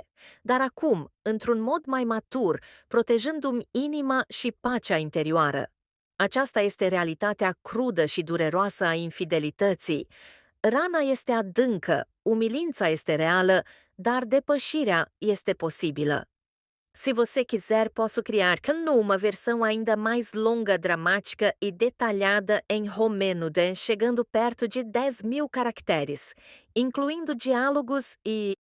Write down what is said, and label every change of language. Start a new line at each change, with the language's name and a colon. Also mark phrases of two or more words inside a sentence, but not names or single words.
Romanian: Dar acum, într-un mod mai matur, protejându-mi inima și pacea interioară. Aceasta este realitatea crudă și dureroasă a infidelității. Rana este adâncă, umilința este reală, dar depășirea este posibilă.
Portuguese: Se você quiser, posso criar uma versão ainda mais longa, dramática e detalhada em Romênode, chegando perto de 10.000 caracteres, incluindo diálogos e